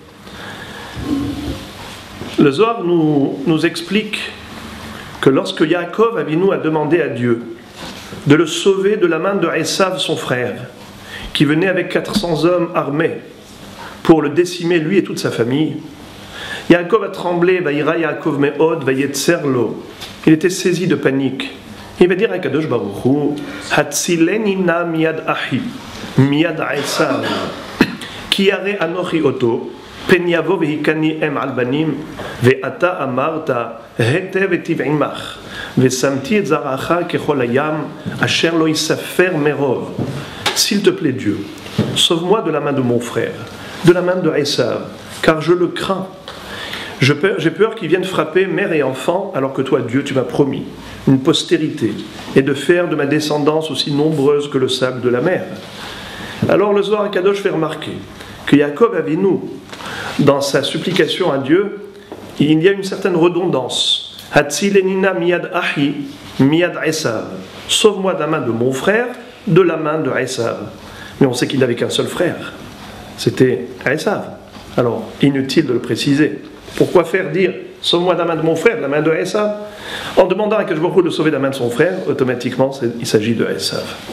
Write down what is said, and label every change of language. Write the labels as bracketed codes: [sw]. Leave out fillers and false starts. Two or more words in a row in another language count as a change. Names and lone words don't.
[fr] le Zohar nous explique que lorsque Yaakov Avinu a demandé à Dieu de le sauver de la main de Esav, son frère, qui venait avec 400 hommes armés pour le décimer, lui et toute sa famille, Yaakov a tremblé, [he] ויירא יעקב מאד ויצר לו. [fr] Il était saisi de panique. Il va dire à [he] Kadosh Baruch Hu, הצילני נא מיד אחי מיד עשו כי ירא אנכי אתו פן יבוא והכני אם על בנים ואתה אמרת היטב איטיב עמך ושמתי את זרעך כחול הים אשר לא יספר מרב. [fr] S'il te plaît Dieu, sauve-moi de la main de mon frère, de la main de Esav, car je le crains. J'ai peur qu'il vienne frapper mère et enfant, alors que toi, Dieu, tu m'as promis une postérité, et de faire de ma descendance aussi nombreuse que le sable de la mer. Alors le Zohar HaKadosh fait remarquer que Yaakov Avinu, dans sa supplication à Dieu, il y a une certaine redondance. [he] הצילני נא מיד אחי מיד עשו. [fr] Sauve-moi de la main de mon frère, de la main de Esav. Mais on sait qu'il n'avait qu'un seul frère, c'était Esav. Alors, inutile de le préciser. Pourquoi faire dire sauve-moi de la main de mon frère, de la main de Esav. En demandant à Akadosh Baruch Hu de sauver de la main de son frère, automatiquement, il s'agit de Esav.